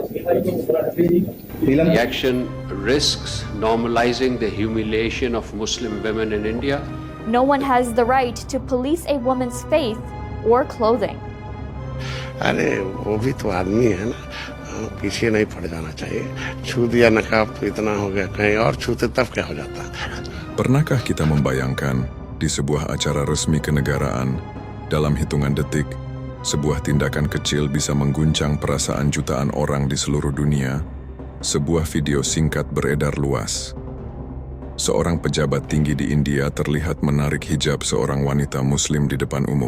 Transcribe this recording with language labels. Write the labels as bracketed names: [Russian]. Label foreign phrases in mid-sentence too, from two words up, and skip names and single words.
[English] The action risks normalizing the humiliation of Muslim women in India. No one has the right to police a woman's faith or clothing. [Hindi] अरे वो भी तो आदमी है ना, पीछे नहीं पड़ जाना चाहिए। छू दिया नकाब तो इतना हो गया, कहीं और छूते तब क्या हो जाता। [Indonesian] Pernahkah kita membayangkan di sebuah acara resmi kenegaraan, dalam hitungan detik, sebuah tindakan kecil bisa mengguncang perasaan jutaan orang di seluruh dunia? Sebuah video singkat beredar luas. Seorang pejabat tinggi di India terlihat menarik hijab seorang wanita Muslim di depan umum.